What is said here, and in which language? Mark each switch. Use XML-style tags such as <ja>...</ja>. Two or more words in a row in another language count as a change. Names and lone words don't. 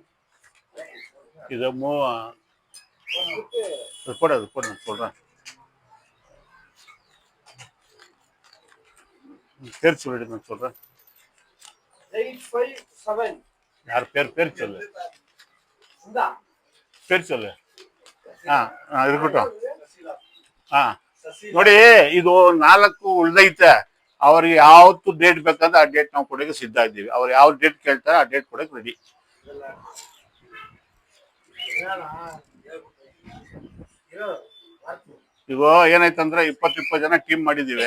<ta>இது ரிப்போர்ட் நான் சொல்றேன். பேர் சொல்லிட்டு நான் சொல்றேன். 857. யார் பேர் சொல்லு. இந்தா.</ta> <te>పేరు చల్లు</te> <kn>ಇರ್ಬಿಟ್ಟು ನೋಡಿ ಇದು 4 ಉಳ್ದೈತೆ. ಅವ್ರಿಗೆ ಯಾವತ್ತು ಡೇಟ್ ಬೇಕಂದ್ರೆ ಆ ಡೇಟ್ ನಾವು ಕೊಡೋಕೆ ಸಿದ್ಧ ಇದ್ದೀವಿ. ಅವ್ರು ಯಾವ ಡೇಟ್ ಕೇಳ್ತಾರೆ ಆ ಡೇಟ್ ಕೊಡೋಕೆ ರೆಡಿ. ಈಗ ಏನಾಯ್ತಂದ್ರೆ 20 ಜನ ಟೀಮ್ ಮಾಡಿದೀವಿ.</kn>